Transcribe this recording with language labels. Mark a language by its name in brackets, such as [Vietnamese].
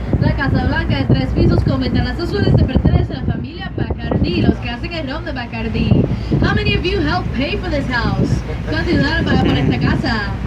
[Spanish] La Casa Blanca de 3 pisos con ventanas azules le pertenece a la familia Bacardi, los que hacen el rum de Bacardi. [English] How many of you helped pay for this house? [Spanish] ¿Cuántos ayudaron para por esta casa?